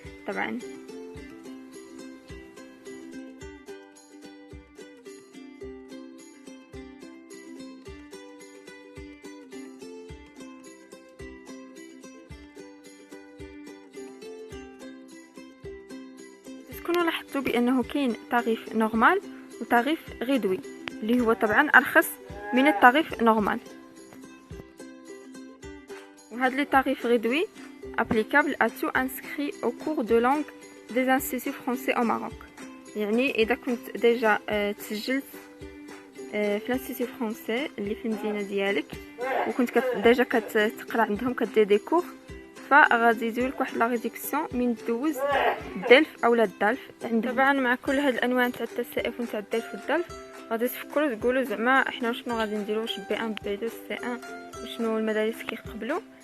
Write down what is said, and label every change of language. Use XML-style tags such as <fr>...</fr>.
<ar>طبعا تكونوا لاحظتوا بانه كاين تعريف نورمال وتعريف ريدوي اللي هو طبعا ارخص من التعريف نورمال. وهاد لي تعريف ريدوي</ar> <fr>applicable à tout inscrit au cours de langue des instituts français au Maroc.</fr> <ar>يعني اذا كنت ديجا تسجلت في الانستيتو فرونسي اللي في المدينه ديالك وكنت ديجا كتقرا عندهم كدير دي كور، فغادي يديرولك واحد لا ريدكسيون من دوز الدلف اولا الدالف عندهم. طبعا مع كل هاد الانواع تاع التسائف ونتاع الدلف والدالف غادي تفكروا تقولوا زعما احنا شنو غادي نديرو، واش B1 B2 C1 وشنو المدارس كيقبلوا.</ar>